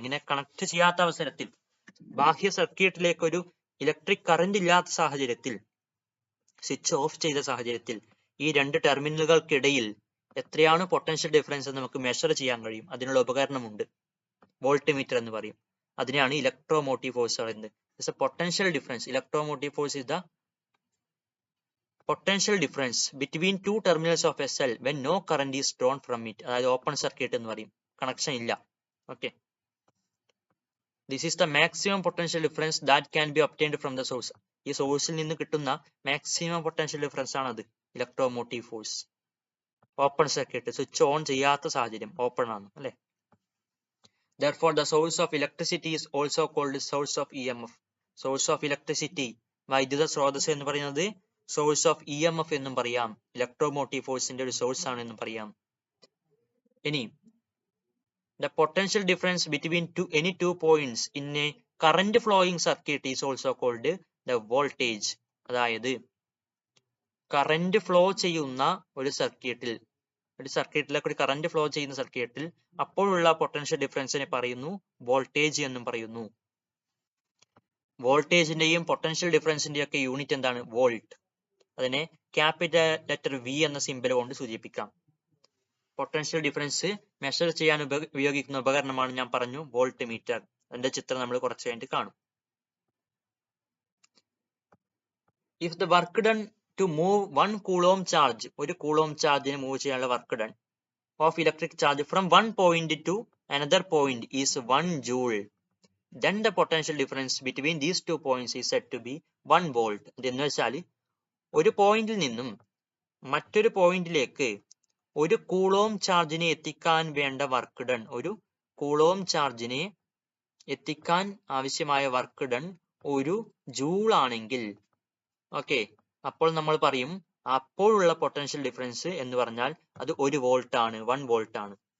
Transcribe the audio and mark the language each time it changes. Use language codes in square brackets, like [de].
[ml] ഇങ്ങനെ കണക്ട് ചെയ്യാത്ത അവസരത്തിൽ ബാഹ്യ സർക്യൂട്ടിലേക്ക് ഒരു ഇലക്ട്രിക് കറന്റ് ഇല്ലാത്ത സാഹചര്യത്തിൽ സ്വിച്ച് ഓഫ് ചെയ്ത സാഹചര്യത്തിൽ ഈ രണ്ട് ടെർമിനലുകൾക്കിടയിൽ എത്രയാണ് പൊട്ടൻഷ്യൽ ഡിഫറൻസ് എന്ന് നമുക്ക് മെഷർ ചെയ്യാൻ കഴിയും. അതിനുള്ള ഉപകരണമുണ്ട്, വോൾട്ട്മീറ്റർ എന്ന് പറയും. അതിനെയാണ് ഇലക്ട്രോമോട്ടീവ് ഫോഴ്സ് പറയുന്നത്. [en] It's a potential difference. Electromotive force is the potential difference between two terminals of a cell when no current is drawn from it. [ml] അതായത് ഓപ്പൺ സർക്യൂട്ട് എന്ന് പറയും, കണക്ഷൻ ഇല്ല. [en] Okay, this is the maximum potential difference that can be obtained from the source. [ml] ഈ സോഴ്സിൽ നിന്ന് കിട്ടുന്ന maximum potential difference ആണ് അത് electromotive force. Open circuit, switch on ചെയ്യാത്ത സാഹചര്യം, ഓപ്പൺ ആണ് അല്ലെ. [en] Therefore, the source of electricity is also called source of EMF. [ml] Source of electricity, വൈദ്യുത സ്രോതസ് എന്ന് പറയുന്നത് source of EMF എന്നും പറയാം. ഇലക്ട്രോമോട്ടീവ് ഫോഴ്സിന്റെ ഒരു സോഴ്സ് ആണ് എന്നും പറയാം. [en] ഇനി the potential difference between any two points in a current flowing circuit is also called the voltage. [ml] അതായത് കറന്റ് ഫ്ലോ ചെയ്യുന്ന ഒരു സർക്യൂട്ടിലേക്ക് ഒരു കറന്റ് ഫ്ലോ ചെയ്യുന്ന സർക്യൂട്ടിൽ അപ്പോഴുള്ള പൊട്ടൻഷ്യൽ ഡിഫറൻസിനെ പറയുന്നു വോൾട്ടേജ് എന്നും പറയുന്നു. വോൾട്ടേജിന്റെയും പൊട്ടൻഷ്യൽ ഡിഫറൻസിന്റെയും ഒക്കെ യൂണിറ്റ് എന്താണ്? വോൾട്ട്. അതിനെ ക്യാപിറ്റൽ ലെറ്റർ വി എന്ന സിംബൽ കൊണ്ട് സൂചിപ്പിക്കാം. പൊട്ടൻഷ്യൽ ഡിഫറൻസ് മെഷർ ചെയ്യാൻ ഉപയോഗിക്കുന്ന ഉപകരണമാണ് ഞാൻ പറഞ്ഞു വോൾട്ട് മീറ്റർ. അതിന്റെ ചിത്രം നമ്മൾ കുറച്ച് കഴിഞ്ഞിട്ട് കാണും. [en] if the work done to move 1 coulomb charge, [ml] ഒരു കൂളോം ചാർജിനെ മൂവ് ചെയ്യാനുള്ള [en] Work done of electric charge from 1 point to another point is 1 joule. Then the potential difference between these two points is said to be 1 volt. [ml] എന്ന് വെച്ചാൽ ഒരു പോയിന്റിൽ നിന്നും മറ്റൊരു പോയിന്റിലേക്ക് ഒരു കൂളോം ചാർജിനെ എത്തിക്കാൻ വേണ്ട വർക്ക് ഡൺ, ഒരു കൂളോം ചാർജിനെ എത്തിക്കാൻ ആവശ്യമായ വർക്ക് ഡൺ ഒരു ജൂൾ ആണെങ്കിൽ, ഓക്കെ, അപ്പോൾ നമ്മൾ പറയും അപ്പോഴുള്ള പൊട്ടൻഷ്യൽ ഡിഫറൻസ് എന്ന് പറഞ്ഞാൽ അത് 1 വോൾട്ട് ആണ്, 1 വോൾട്ട് ആണ്.